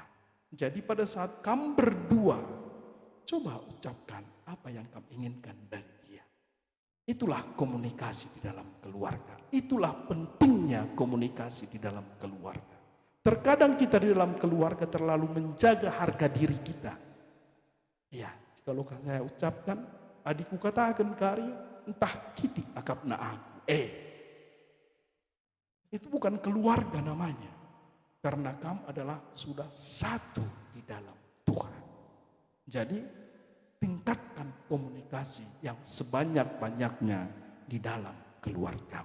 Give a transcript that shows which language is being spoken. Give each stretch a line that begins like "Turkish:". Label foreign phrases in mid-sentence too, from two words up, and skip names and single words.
Indonesian: Jadi pada saat kamu berdua, coba ucapkan apa yang kamu inginkan dari dia. Itulah komunikasi di dalam keluarga. Itulah pentingnya komunikasi di dalam keluarga. Terkadang kita di dalam keluarga terlalu menjaga harga diri kita. Ya, kalau saya ucapkan,
Batak Karo: adikku katakan kari, entah kitik akapna aku.
Indonesian: Itu bukan keluarga namanya. Karena kamu adalah sudah satu di dalam Tuhan. Jadi tingkatkan komunikasi yang sebanyak-banyaknya di dalam keluargamu.